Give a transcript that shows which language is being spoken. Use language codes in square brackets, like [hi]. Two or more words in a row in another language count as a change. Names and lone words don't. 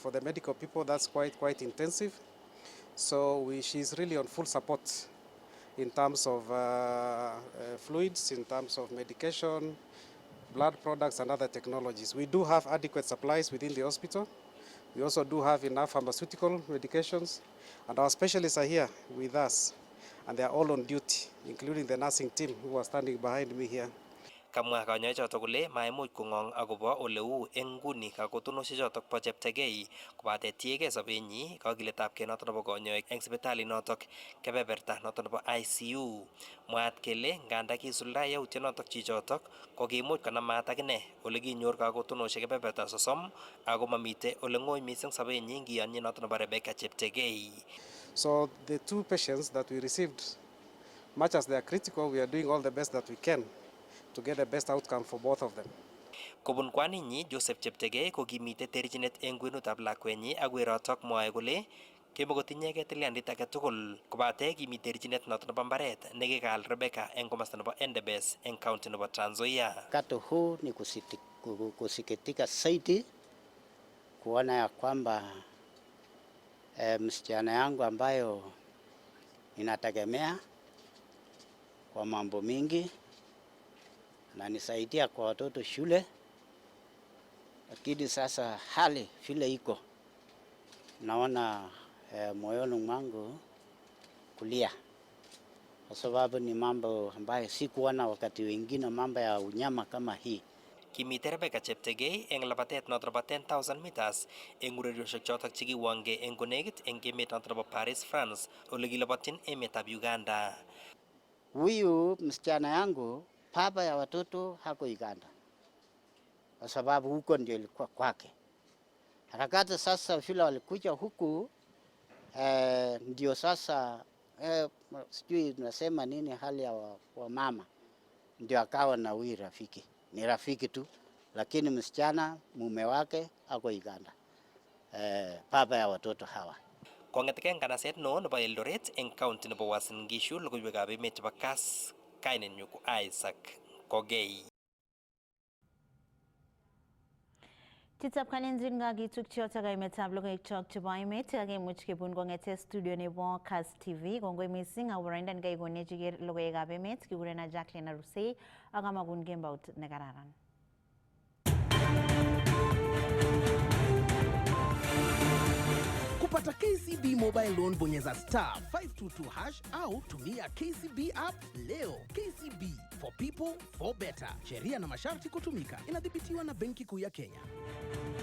[en] For the medical people, that's quite intensive. So she's really on full support in terms of fluids, in terms of medication, blood products and other technologies. We do have adequate supplies within the hospital. We also do have enough pharmaceutical medications, and our specialists are here with us, and they are all on duty, including the nursing team who are standing behind me here. [kln] Kamwa kanyoichotok kole maimuch kong'ong akobo ole uu eng nguni kakotonosiek bo Cheptegei kobate tiegei sobenyi kakiletabgei notok nebo konyoik eng sipitalit notok kebeberta notok nebo ICU. Mwaat kele nganda kisulda yautyonotok chichotok kokimuch konamat akine ole kinyor kakotonosiek kebeberta 30 ako mamite ole ng'oi mising sobenyi ngiyonyi notok nebo Rebecca Cheptegei. [en] So the two patients that we received, much as they are critical, we are doing all the best that we can to get the best outcome for both of them. [kln] Kobun kwaninyi Joseph Cheptegei ko kimite terchinet eng kwenutab lakwenyi ak werotok mwae kole kimakotinyegei tilyandit age tugul kobate kimi terchinet notok nebo mbaret nekikaal Rebecca eng komasta nebo Endebess eng county nebo Trans Nzoia. [sw] Wakati huu ni kusikitika zaidi kuona ya kwamba msichana yangu ambayo ninategemea kwa mambo mingi na nisaidia kwa watoto shule, lakini sasa hali vile iko naona moyoni mwangu kulia, kwa sababu ni mambo ambayo sikuona wakati wengine, mambo ya unyama kama hii. [kln] Kimite Rebecca Cheptegei eng labatet notok nebo 10,000 meters eng urerioshek chotok chekiwangei eng konekit eng emet notok nebo Paris, France, ole kilabotyin emetab Uganda. [sw] Huyu msichana yangu baba ya watoto hako Uganda, kwa sababu huko ndio ilikuwa kwake. Harakati sasa vile walikuja huku ndio sasa sijui tunasema nini, hali ya wa mama ndio akawa na huyu rafiki. Ni rafiki tu, lakini msichana mume wake ako Uganda, baba ya watoto hawa. [kln] Kong'eteke nganaset no nebo Eldoret eng county nebo Uasin Gishu, logoiwekab emet chebo Kass, kainenyu ko Isaac Kogei. Chitab Kalenjin nga kitukchotok kaimetab logoiwek chok chebo emet kakemuch kebun kong'ete studio nebo Kass TV. Kongoi mising aboroindo nekaikonech logoiwekab emet. Kikurena Jacqueline Arusei ak amakun kembout nekararan. [sw] Kupata KCB mobile loan bonyeza *522# au tumia KCB app leo. [en] KCB for people for better. [sw] Sheria na masharti kutumika. Inadhibitiwa na Benki Kuu ya Kenya.